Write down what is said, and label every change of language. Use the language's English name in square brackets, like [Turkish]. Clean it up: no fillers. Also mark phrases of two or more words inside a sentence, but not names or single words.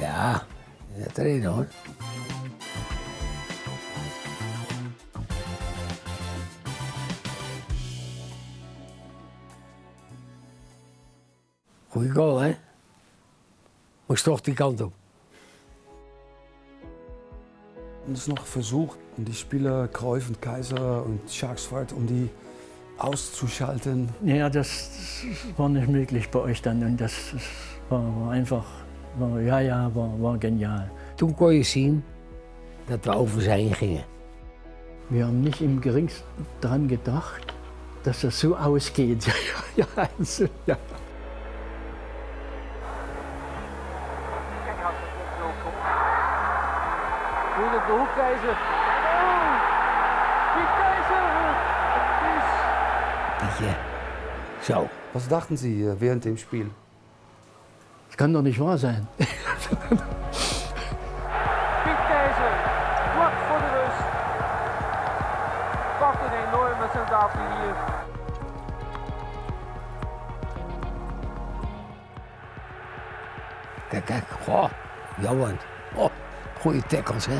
[Dutch] Ja, dat erin hoor. Goeie goal, hè? Moest toch die kant op. [German] Und es ist noch versucht, um die Spieler Cruyff und Kaiser und Sharkswart, um die auszuschalten. Ja, das war nicht möglich bei euch dann und das war einfach, war genial. [Dutch] Toen kon je zien dat we over ze heen gingen. [German] Wir haben nicht im geringsten daran gedacht, dass das so ausgeht. Ja, also, ja. [Dutch] Moeilijk de hoek Keizer. Oh, Piet Keizer. Het is Pietje. Zo. [German] Was dachten Sie während dem Spiel? Das kann doch nicht wahr sein. [Dutch] Piet Keizer. Vlak voor de rust. Wat een enorme sensatie hier. Kijk, kijk. Goh, Johan. Oh, goeie tackles, hè.